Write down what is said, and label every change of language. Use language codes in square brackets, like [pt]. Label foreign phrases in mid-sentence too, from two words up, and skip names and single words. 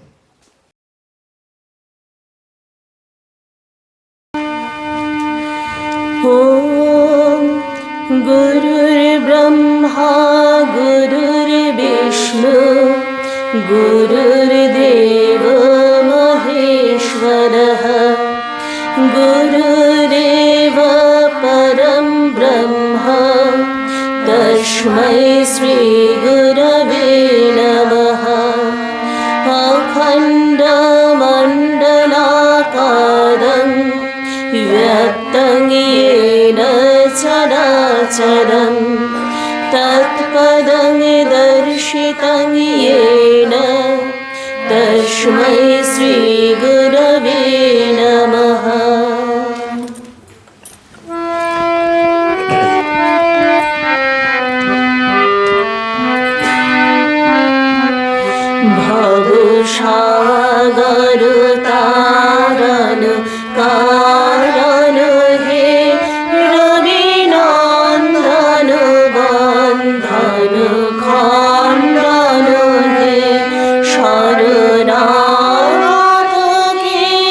[sa] ওম গুরুর্ব্রহ্মা গুরুর্বিষ্ণু গুরুর্দেব মহেশ্বরঃ গুরুরেব পরম ব্রহ্ম তস্मै শ্রী গুরবে নমঃ। অখণ্ডমণ্ডলাকারং ব্যক্তং येन চরাচরং তৎপদং দর্শিতং येन তস্मै শ্রী গুরবে নমঃ। [bn] ভবসাগর তারণ কারণ হে রবিনন্দন বন্ধন খণ্ডন হে শরণাগতকে